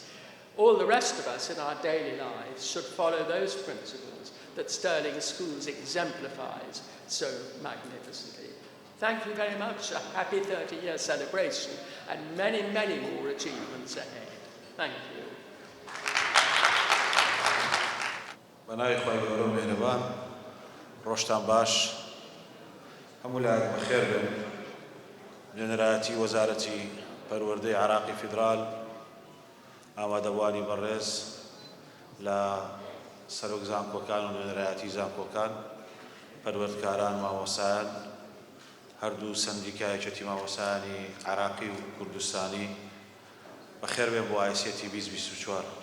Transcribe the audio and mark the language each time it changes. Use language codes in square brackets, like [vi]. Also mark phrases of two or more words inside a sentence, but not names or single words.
[en] All the rest of us in our daily lives should follow those principles that Sterling Schools exemplifies so magnificently. Thank you very much. A happy 30-year celebration and many, many more achievements ahead. Thank you. [ckb] بنای خواهی گەورە و مهرەبان ڕۆژتان باش هەموو لایەک بەخێر بن نوێنەرایەتی وەزارەتی پەروەردەی عراقی فیدرال ئامادەبوانی بەڕێز لە سەرۆک زانکۆکان و نوێنەرایەتی زانکۆکان، پەروەردەکاران، مامۆسایان، هەردوو سەندیکایەتی مامۆسایانی عراقی و کوردستانی بەخێربێن بۆ ئایسێتی 2024.